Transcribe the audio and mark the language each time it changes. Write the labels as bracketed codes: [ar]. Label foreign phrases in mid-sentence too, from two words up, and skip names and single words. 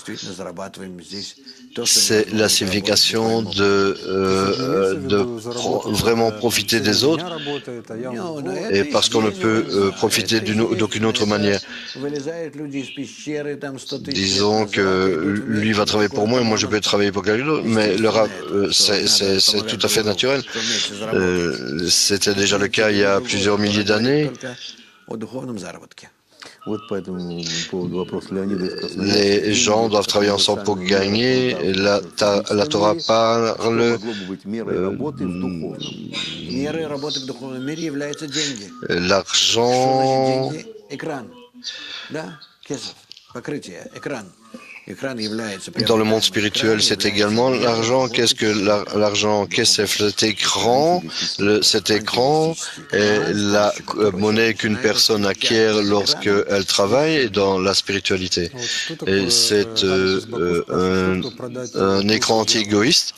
[fr] C'est la signification de vraiment profiter des autres, et parce qu'on ne peut profiter d'aucune autre manière. Disons que lui va travailler pour moi et moi je peux travailler pour quelqu'un d'autre, mais le rap, c'est tout à fait naturel. C'était déjà le cas il y a plusieurs milliers d'années. [ru] Вот по этому поводу вопрос Леонида из [fr] Les gens doivent travailler ensemble pour gagner. La Torah [ru] Что [fr] parle [ru] могло бы быть мерой работы в духовном? Мерой работы в духовном мире являются деньги. Что значит [fr] l'argent. [ru] деньги? Экран. Да? Кесов. Покрытие. Экран. Экран является [fr] Dans le monde spirituel, c'est également l'argent. Qu'est-ce que l'argent? Qu'est-ce que cet écran? Cet écran est la monnaie qu'une personne acquiert lorsqu'elle travaille dans la spiritualité. Et c'est un écran anti-égoïste.